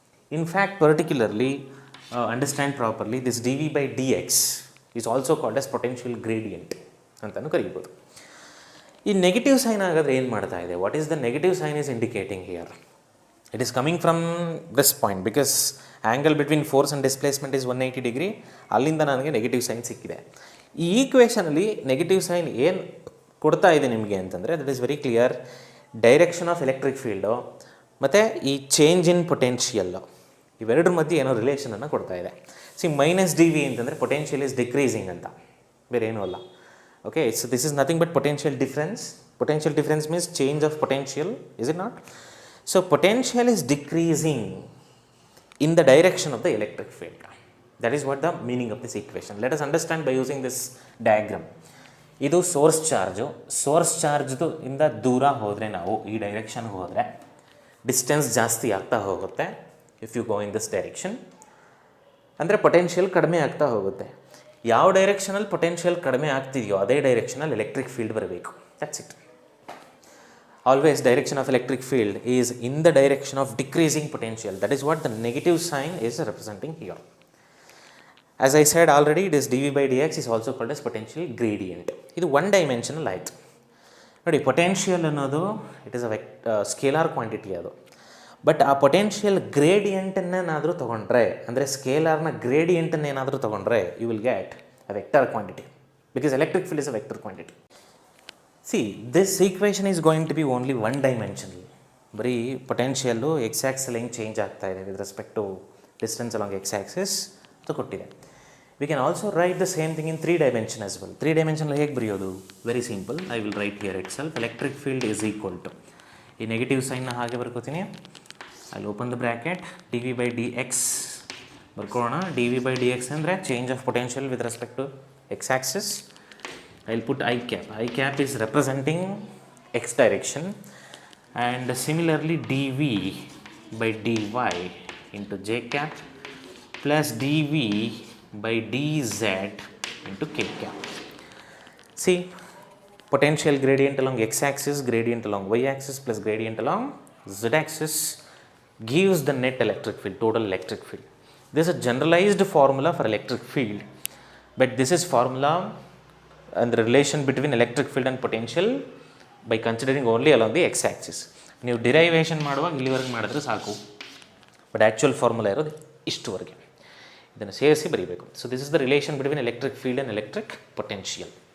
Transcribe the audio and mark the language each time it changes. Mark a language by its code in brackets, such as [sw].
[en] In fact, particularly, understand properly, this dV by dx is also called as potential gradient [kn] ಅಂತಲೂ ಕರೀಬೋದು. ಈ negative sign ಆಗಾದರೆ ಏನು ಮಾಡ್ತಾ ಇದೆ? [en] What is the negative sign is indicating here? It is coming from this point because angle between force and displacement is 180 degree. [kn] ಅಲ್ಲಿಂದ ನನಗೆ negative sign ಸಿಕ್ಕಿದೆ. ಈ ಈಕ್ವೇಷನಲ್ಲಿ negative sign ಏನು ಕೊಡ್ತಾ ಇದೆ ನಿಮಗೆ ಅಂತಂದರೆ, [en] That is very clear. [kn] Direction of electric field ಮತ್ತು ಈ ಚೇಂಜ್ ಇನ್ ಪೊಟೆನ್ಷಿಯಲ್ಲು ಇವೆರಡರ ಮಧ್ಯೆ ಏನೋ ರಿಲೇಷನನ್ನು ಕೊಡ್ತಾ ಇದೆ. ಮೈನಸ್ ಡಿ ವಿ ಅಂತಂದರೆ [en] potential is decreasing [kn] ಅಂತ, ಬೇರೆ ಏನೂ ಅಲ್ಲ. [en] Okay, so this is nothing but potential difference. Potential difference means change of potential, is it not? So potential is decreasing in the direction of the electric field. That is what the meaning of this equation. Let us understand by using this diagram. [kn] ಇದು source ಚಾರ್ಜ್ದು ಇಂದ ದೂರ ಹೋದರೆ, ನಾವು ಈ ಡೈರೆಕ್ಷನ್ಗೆ ಹೋದರೆ distance ಜಾಸ್ತಿ ಆಗ್ತಾ ಹೋಗುತ್ತೆ. [en] if you go in this direction [kn] ಅಂದರೆ ಪೊಟೆನ್ಷಿಯಲ್ ಕಡಿಮೆ ಆಗ್ತಾ ಹೋಗುತ್ತೆ. ಯಾವ ಡೈರೆಕ್ಷನಲ್ಲಿ ಪೊಟೆನ್ಷಿಯಲ್ ಕಡಿಮೆ ಆಗ್ತಿದೆಯೋ ಅದೇ ಡೈರೆಕ್ಷನಲ್ಲಿ ಎಲೆಕ್ಟ್ರಿಕ್ ಫೀಲ್ಡ್ ಬರಬೇಕು. [en] That's it. Always direction of electric field is in the direction of decreasing potential. That is what the negative sign is representing here. As I said already, this dV by dx is also called as potential gradient. [kn] ಇದು one dimensional ಆಯಿತು. ನೋಡಿ, potential ಅನ್ನೋದು [en] it is a scalar quantity [kn] ಅದು. [en] but [kn] ಆ potential ಗ್ರೇಡಿಯಂಟನ್ನೇನಾದರೂ ತೊಗೊಂಡ್ರೆ, [en] ಅಂದರೆ ಸ್ಕೇಲಾರ್ನ ಗ್ರೇಡಿಯಂಟನ್ನೇನಾದರೂ ತೊಗೊಂಡ್ರೆ, you will get a vector quantity, because electric field is a vector quantity. See, this equation is going to be only one dimensional. [kn] ಬರೀ potential X ಆ್ಯಕ್ಸಲ್ಲಿ ಹೆಂಗೆ change ಆಗ್ತಾ ಇದೆ [en] with respect to distance along x axis [kn] ಅಂತ ಕೊಟ್ಟಿದೆ. [en] We can also write the same thing in 3 dimension as well. [kn] 3 dimensional ಹೇಗೆ ಬರೆಯೋದು? [en] Very simple. I will write here itself. Electric field is equal to, [kn] ಈ negative ಸೈನ್ನ ಹಾಗೆ ಬರ್ಕೋತೀನಿ. [en] I open the bracket, d v by d x [kn] ಬರ್ಕೊಳ್ಳೋಣ. [en] D v by d x ಅಂದರೆ change of potential with respect to x axis. I'll put I cap. I cap is representing x direction, and similarly dv by dy into j cap plus dv by dz into k cap. See, potential gradient along x axis, gradient along y axis plus gradient along z axis gives the net electric field, total electric field. This is a generalized formula for electric field, but this is formula and the relation between electric field and potential by considering only along the x axis. [kn] ನೀವು derivation ಮಾಡುವಾಗ ಇಲ್ಲಿವರೆಗೆ ಮಾಡಿದ್ರೆ ಸಾಕು, but actual formula ಇರೋದು ಇಷ್ಟುವರೆಗೆ. ಇದನ್ನು ಸೇರಿಸಿ ಬರೀಬೇಕು. [en] So this is the relation between electric field and electric potential.